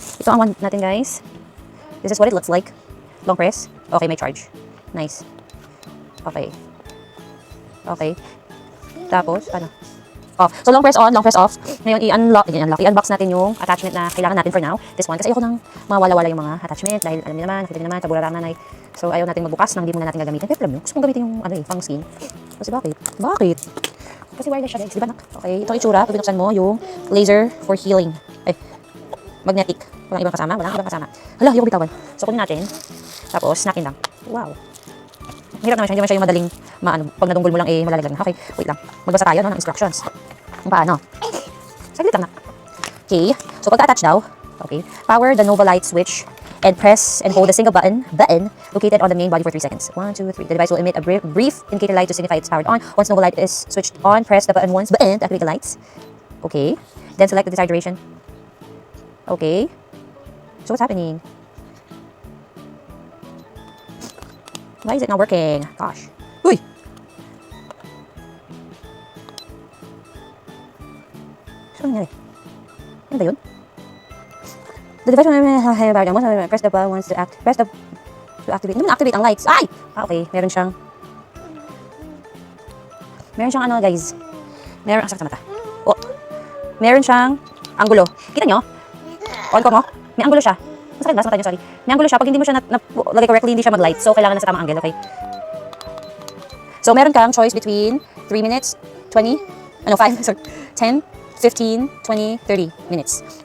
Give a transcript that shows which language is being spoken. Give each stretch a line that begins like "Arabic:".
Filipino: Ito ang wand natin, guys.
English: This is what it looks like. Long press. Okay, may charge. Nice. Okay. Okay.
Filipino: Tapos, ano?
English: Off. So, long press on, long press off.
Filipino: Ngayon, i-unbox natin yung attachment na kailangan natin for now.
English: This one.
Filipino: Kasi ayoko nang mawala-wala yung mga attachment. Dahil, alam niyo naman, nakita niyo naman, tabura ang nanay. So, ayaw natin magbukas nang di muna natin gagamitin. Pero alam niyo, gusto kong gamitin yung, pang skin. Kasi bakit? Bakit? Kasi wireless siya, guys. Di ba, nak? Okay, ito ang itsura. Pag binuksan mo, yung laser for healing. Ay, magnetic. Walang ibang kasama. Walang ibang kasama. Hala, ayoko bitawan. So, kunin natin. Tapos, snakin lang. Wow. Hirap naman siya. Hindi naman siya yung madaling pag nadunggol mo lang, malalaglag na. Okay, wait lang. Magbasa tayo, no, ng instructions. Kung paano. Saglit lang na. Okay, so pagka-attach daw,
English: okay, power the Nova light switch and press and hold a single button located on the main body for 3 seconds. 1, 2, 3. The device will emit a brief indicator light to signify it's powered on. Once Nova light is switched on, press the button once to activate the lights. Okay, then select the desired duration. Okay, so what's happening? Why is it not working? Gosh. Uy!
Filipino: Ano nangyari? Ano ba yun?
English: The device will press the button once to activate. Naman activate ang lights. Ay! Okay.
Filipino: Meron siyang ano, guys. Meron, sakit sa mata. Oh. Meron siyang anggulo. Kita nyo? On ko mo? May anggulo siya. Masakit ba? Sa mata nyo, sorry. May anggulo siya. Pag hindi mo siya lagay correctly, hindi siya mag-light. So, kailangan na sa tamang angle, okay? So, meron kang choice between 3 minutes, 20, 5, sorry, 10, 15, 20, 30 minutes.